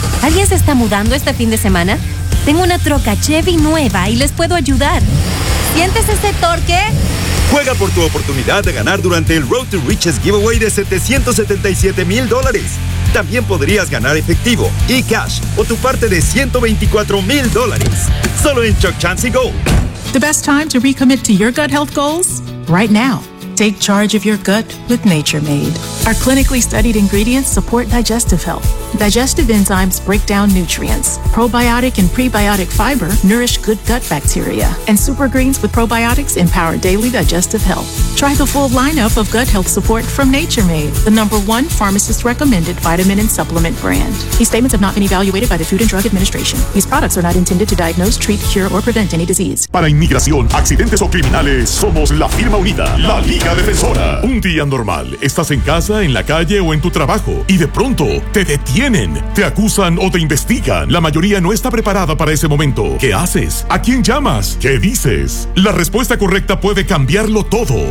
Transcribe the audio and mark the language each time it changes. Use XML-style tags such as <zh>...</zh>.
<es>¿Alguien se está mudando este fin de semana? Tengo una troca Chevy nueva y les puedo ayudar. ¿Sientes ese torque? Juega por tu oportunidad de ganar durante el Road to Riches Giveaway de $777,000. también podrías ganar efectivo y cash o tu parte de $124,000. Solo en Chuck Chancy Go.</es> <en>The best time to recommit to your gut health goals? Right now. Take charge of your gut with Nature Made. Our clinically studied ingredients support digestive health. Digestive enzymes break down nutrients. Probiotic and prebiotic fiber nourish good gut bacteria. And super greens with probiotics empower daily digestive health. Try the full lineup of gut health support from Nature Made, the number one pharmacist recommended vitamin and supplement brand. These statements have not been evaluated by the Food and Drug Administration. These products are not intended to diagnose, treat, cure, or prevent any disease.</en> <es>Para inmigración, accidentes o criminales, somos la firma unida. La Liga Defensora. Un día normal. Estás en casa, en la calle o en tu trabajo. Y de pronto, te detienen, te acusan o te investigan. La mayoría no está preparada para ese momento. ¿Qué haces? ¿A quién llamas? ¿Qué dices? La respuesta correcta puede cambiarlo todo.</es>